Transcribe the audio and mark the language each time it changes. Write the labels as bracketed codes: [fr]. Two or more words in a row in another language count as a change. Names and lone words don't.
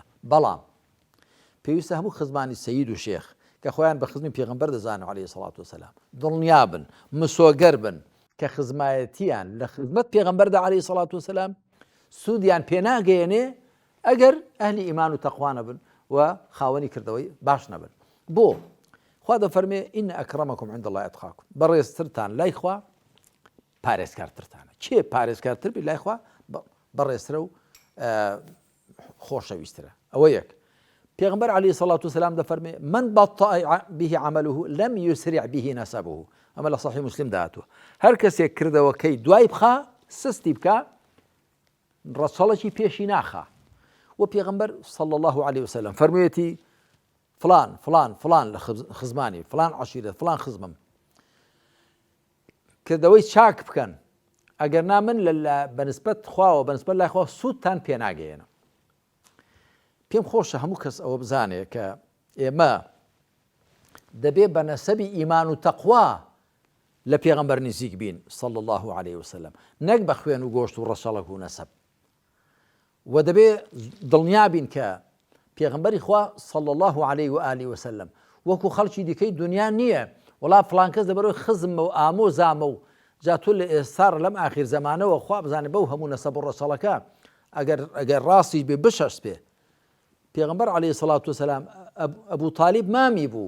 [ckb] بەڵام پێویستە هەموو خزمانی سەید و شێخ کە خۆیان بە خزمی پێغەمبەر دەزانن [ar] عەلەیهی سەڵاتو وەسەلام [ckb] دڵنیا بن، مسۆگەر بن کە خزمایەتیان لە خزمەت پێغەمبەردا [ar] عەلەیهی سەڵاتو وەسەلام [ckb] سوودیان پێناگەیەنێ ئەگەر ئەهلی ئیمان و تەقوا نەبن و خاوەنی کردەوەی باش نەبن. بۆ خوا دەفەرمێ [ar] ئین ئەکرەمەکم عند الله ئەتقاکم، [ckb] بەڕێزترتان لای خوا پارێزکارترتانە. کێ پارێزکارتر بێ لای خوا؟ بەڕێزترە و خۆشەویسترە. ئەوە یەک. [ar] پیغمبر علیه الصلاة والسلام دفرمي من بطأ به عمله لم يسرع به نسبه. [ckb] ئەمە لە صحیح مسلم داهاتوە. هەر کەسێک کردەوە کەی دوای بخا سستی بکە ڕەچەڵێکی پێشی ناخا. و پێغمبەر [ar] صلى الله عليه وسلم [ckb] فەرموویەتی فلان فلان فلان لە خزمانی فلان عشیرەت فلان خزمم کردەوەی چاک بکەن ئەگەر نا من بەنسبەت خواوە بەنسبەت لای خوا سوودتان پێ ناگەێنە. پێم خۆشە هەموو کەس ئەوە بزانێ کە ئێمە دەبێ بە نەسەبی ئیمان و تەقوا لە پێغەمبەر نزیک بین [ar] صلى الله عليه وسلم، [ckb] نەک بە خوێن و گۆشت و ڕەشەڵک و نەسەب. و دەبێ دڵنیا بین کە پێغەمبەری خوا [ar] صلى الله عليه وآله وسلم [ckb] وەکو خەڵکی دیکەی دنیا نییە وڵا فلان کەس دەبەرەوەی خزمە و ئامۆزامە و جاتۆ لە ئێستا لەم ئاخیر زەمانەوە خوا بزانێ بەو هەموو نەسەب و ڕەشەڵەکە ئەگەر ڕاستی بێ بشەست بێ. پێغمبەر [ar] علیه الصلاة والسلام [ckb] ئەبوو طالب مامی بوو.